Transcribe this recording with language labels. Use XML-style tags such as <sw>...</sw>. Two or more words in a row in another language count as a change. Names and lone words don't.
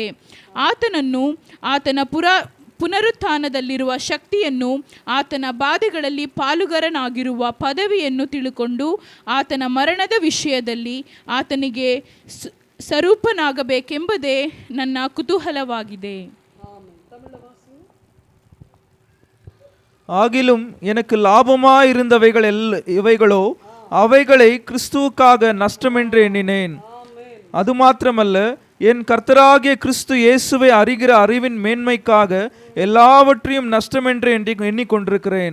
<kn>ಆತನನ್ನು, ಆತನ ಪುನರುತ್ಥಾನದಲ್ಲಿರುವ ಶಕ್ತಿಯನ್ನು, ಆತನ ಬಾಧೆಗಳಲ್ಲಿ ಪಾಲುಗಾರನಾಗಿರುವ ಪದವಿಯನ್ನು ತಿಳುಕೊಂಡು ಆತನ ಮರಣದ ವಿಷಯದಲ್ಲಿ ಆತನಿಗೆ ಸ್ವರೂಪನಾಗಬೇಕೆಂಬುದೇ ನನ್ನ ಕುತೂಹಲವಾಗಿದೆ.</kn> <ta>ஆகிலும் எனக்கு லாபமாயிருந்தவைகள் இவைகளோ அவைகளை கிறிஸ்துவுக்காக நஷ்டமென்று எண்ணினேன். அது மாத்திரமல்ல, என் கர்த்தராகிய கிறிஸ்து இயேசுவை அறிகிற அறிவின் மேன்மைக்காக எல்லாவற்றையும் நஷ்டமென்று எண்ணிக்கொண்டிருக்கிறேன்.</ta>